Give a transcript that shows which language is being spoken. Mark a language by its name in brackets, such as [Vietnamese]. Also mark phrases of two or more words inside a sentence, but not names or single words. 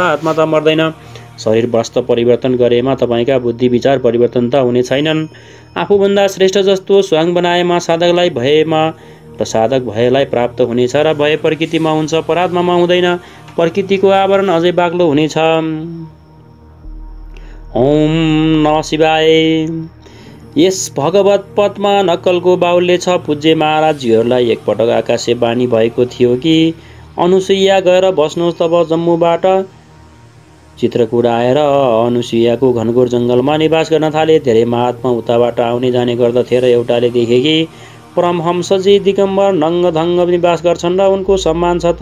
[Nepali] आत्मा त मर्दैन। शरीर वस्तु परिवर्तन गरेमा तपाईँका बुद्धि विचार परिवर्तन त हुने छैनन्। आफूभन्दा श्रेष्ठ जस्तो स्वाङ बनाएमा साधकलाई भएमा र साधक भएलाई प्राप्त हुनेछ र भए प्रकृतिमा हुन्छ, परात्मामा हुँदैन। प्रकृतिको आवरण अझै बाक्लो हुनेछ। [Sanskrit] ओम नमः शिवाय। [Nepali] यस भगवत पदमा नक्कलको बाहुल्य छ। पूज्य महाराजजीहरूलाई एकपटक आकाशे बानी भएको थियो कि अनुसुईया गएर बस्नुहोस्। तब जम्मूबाट चित्रकूट आएर अनुसुईयाको घनघोर जङ्गलमा निवास गर्न थाले। धेरै महात्मा उताबाट आउने जाने गर्दथे र एउटाले देखे कि परमहंसजी दिगम्बर नङ्गधङ्ग निवास गर्छन् र उनको सम्मान छ।